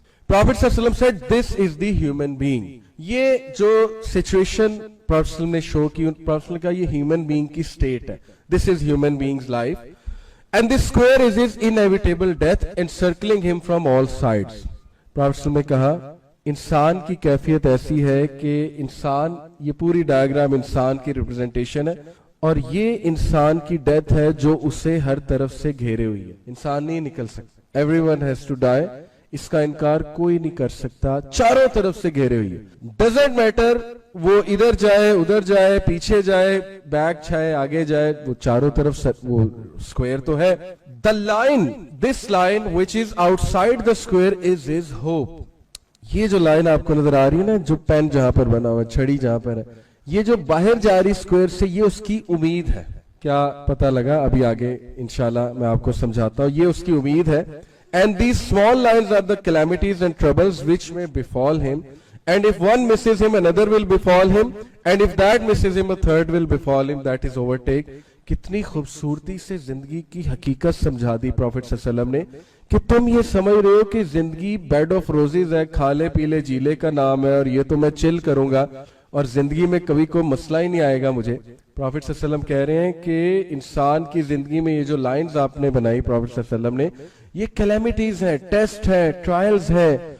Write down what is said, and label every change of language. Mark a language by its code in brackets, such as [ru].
[en] Prophet صلی اللہ علیہ وسلم said this is the human being. [ur] یہ جو سچویشن پروفیٹ نے شو کی, پروفیٹ نے کہا یہ ہیومن بینگ کی سٹیٹ ہے, [en] this is human being's life and this square is his inevitable death encircling him from all sides. [ur] Prophet نے کہا انسان کی کیفیت ایسی ہے کہ انسان, یہ پوری ڈائیگرام انسان کی ریپرزنٹیشن ہے, اور یہ انسان کی ڈیتھ ہے جو اسے ہر طرف سے گھیرے ہوئی ہے, انسان نہیں نکل سکتا. [en] Everyone has to die. [ur] اس کا انکار کوئی نہیں کر سکتا, چاروں طرف سے گھیرے ہوئی ہے. ڈزنٹ میٹر وہ ادھر جائے ادھر جائے پیچھے جائے بیک جائے آگے جائے, وہ چاروں طرف وہ اسکوئر تو ہے. [en] The line, this line which is outside the square is his hope. [ur] یہ جو لائن آپ کو نظر آ رہی ہے نا, جو پین جہاں پر بنا ہوا ہے, چھڑی جہاں پر ہے, یہ جو باہر جا رہی اسکوئر سے, یہ اس کی امید ہے. کیا پتہ لگا؟ ابھی آگے انشاءاللہ میں آپ کو سمجھاتا ہوں. یہ اس کی امید ہے. [en] And these small lines are the calamities and troubles which may befall him. And if one misses him, another will befall him. And if that misses him, a third will befall him. That is overtake. [ur] کتنی خوبصورتی سے زندگی کی حقیقت سمجھا دی prophet صلی اللہ علیہ وسلم نے, کہ تم یہ سمجھ رہے ہو کہ زندگی بیڈ آف روزز ہے, کھالے پیلے جیلے کا نام ہے, اور یہ تو میں چل کروں گا اور زندگی میں کبھی کوئی مسئلہ ہی نہیں آئے گا مجھے. پروفیٹ صلی اللہ علیہ وسلم کہہ رہے ہیں کہ انسان کی زندگی میں یہ جو لائنز آپ نے بنائی پروفیٹ صلی اللہ علیہ وسلم نے, یہ کلیمٹیز ہیں, ٹیسٹ ہیں, ٹرائلز ہیں.